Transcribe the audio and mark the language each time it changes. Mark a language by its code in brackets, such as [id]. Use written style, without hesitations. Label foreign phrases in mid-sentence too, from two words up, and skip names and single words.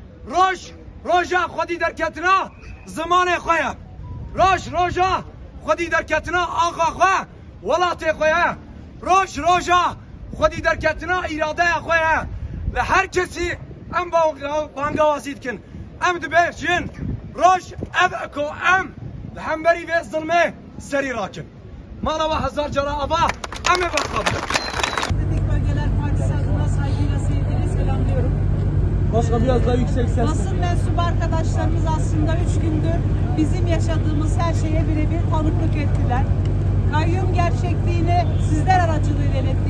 [ku] روژا خودی درکتنا زمان خواه روژا خودی درکتنا آقا خواه ولات خواه روژا خودی درکتنا ایراده خواه لهر کسی ام بانگوازید کن ام دبیجن روش اکو ام لحنبری و ظلمه سری راکن مالا و هزار جرا ابا ام بخابه [tr] Bölgeler Partisi adına saygıyla sevgiyle selamlıyorum. Başka biraz daha yüksek ses. Basın mensubu arkadaşlarımız aslında 3 gündür bizim yaşadığımız her şeye birebir tanıklık ettiler. Kayyum gerçekliğini sizler aracılığıyla ilettik.